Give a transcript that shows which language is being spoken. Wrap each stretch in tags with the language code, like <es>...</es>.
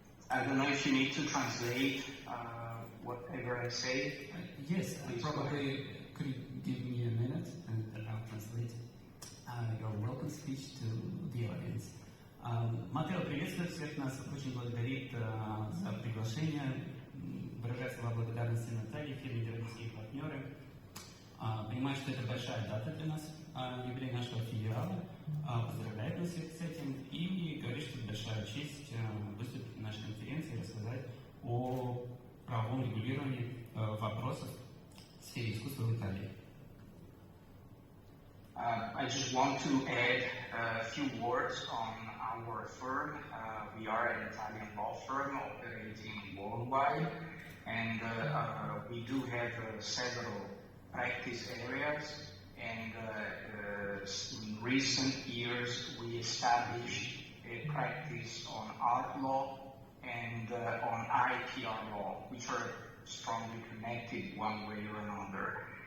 <en>I don't know if you need to translate whatever I say. Yes, probably could you give me a minute and I'll translate your welcome speech to the audience.</en> <ru>Matteo приветствует всех нас, очень благодарит за приглашение, выражает слова благодарности Наталье, фирме «Градийские партнеры». Понимаю, что это большая дата для нас, юбилей нашего филиала, поздравляет нас всех с этим и говорит, что это большая честь выступить на нашей конференции и рассказать о правовом регулировании вопросов в сфере искусства в Италии.</ru> <en>I just want to add a few words on our firm. We are an Italian law firm operating worldwide, and we do have several practice areas, and in recent years we established a practice on art law and on IPR law, which are strongly connected one way or another.</en>